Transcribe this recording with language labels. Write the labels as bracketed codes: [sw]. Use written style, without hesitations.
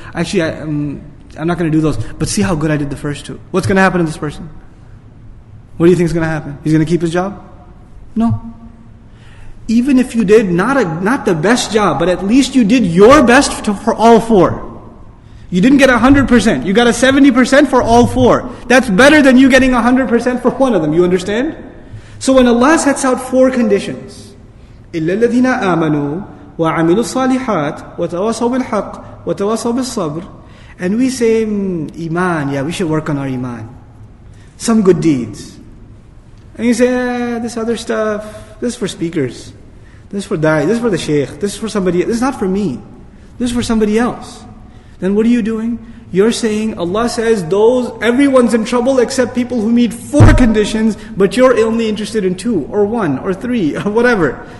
[en] Actually, I'm not going to do those. But see how good I did the first 2. What's going to happen to this person? What do you think is going to happen? He's going to keep his job? No. Even if you did not the best job, but at least you did your best for all 4. You didn't get 100%. You got a 70% for all 4. That's better than you getting 100% for one of them. You understand? So when Allah sets out 4 conditions, [ar] إِلَّا الَّذِينَ آمَنُوا وَعَمِلُوا الصَّالِحَاتِ وَتَوَاصَوْا بِالْحَقِّ وَتَوَاصَوْا بِالصَّبْرِ. [en] And we say, Iman, yeah, we should work on our Iman. Some good deeds. And you say, this other stuff, this is for speakers. This is for da'i, this is for the shaykh, this is for somebody, this is not for me. This is for somebody else. Then what are you doing? You're saying, Allah says, everyone's in trouble except people who meet 4 conditions, but you're only interested in 2, or 1, or 3, or whatever.